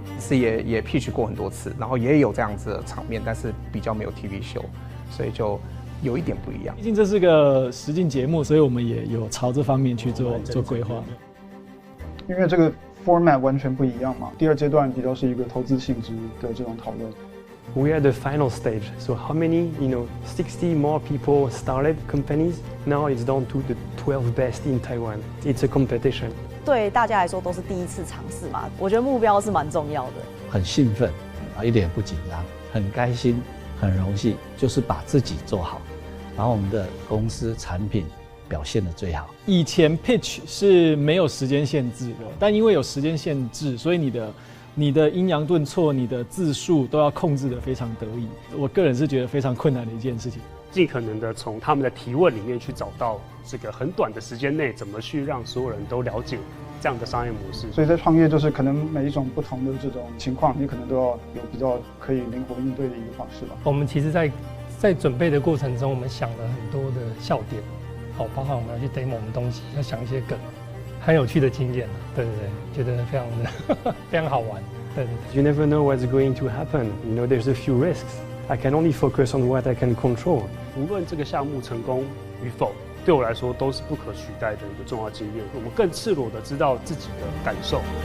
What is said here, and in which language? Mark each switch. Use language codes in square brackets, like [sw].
[zh] 也 pitch 过很多次，然后也有这样子的场面，但是比较没有 TV show， 所以就有一点不一样。毕竟这是个实境节目，所以我们也有朝这方面去做规划。因为这个 format 完全不一样嘛，第2阶段比较是一个投资性质的这种讨论。 [en] We are the final stage. So how many, 60 more people started companies? Now it's down to the 12 best in Taiwan. It's a competition. [zh] 对大家来说都是第一次尝试嘛，我觉得目标是蛮重要的。很兴奋一点也不紧张，很开心，很荣幸，就是把自己做好，把我们的公司产品表现得最好。以前 pitch 是没有时间限制的，但因为有时间限制，所以你的阴阳顿挫、你的字数都要控制得非常得意。我个人是觉得非常困难的一件事情。尽可能的从他们的提问里面去找到这个很短的时间内怎么去让所有人都了解这样的商业模式。所以在创业就是可能每一种不同的这种情况，你可能都要有比较可以灵活应对的一个方式吧。我们其实在准备的过程中，我们想了很多的笑点，包含我们要去 demo 我们东西，要想一些梗，很有趣的经验。对，觉得非常的非常好玩。对。 [en] You never know what's going to happen. There's a few risks. I can only focus on what I can control。 [zh] 无论这个项目成功与否，对我来说都是不可取代的一个重要经验。我们更赤裸地知道自己的感受。